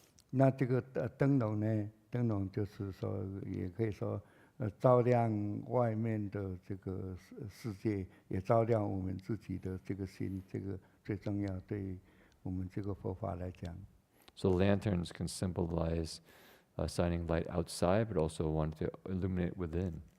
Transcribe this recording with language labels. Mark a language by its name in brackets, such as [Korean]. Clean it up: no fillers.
[Chinese] 那这个灯笼呢？灯笼就是说，也可以说，照亮外面的这个世界，也照亮我们自己的这个心，这个最重要，对我们这个佛法来讲。 [English] So lanterns can symbolize shining light outside, but also want to illuminate within.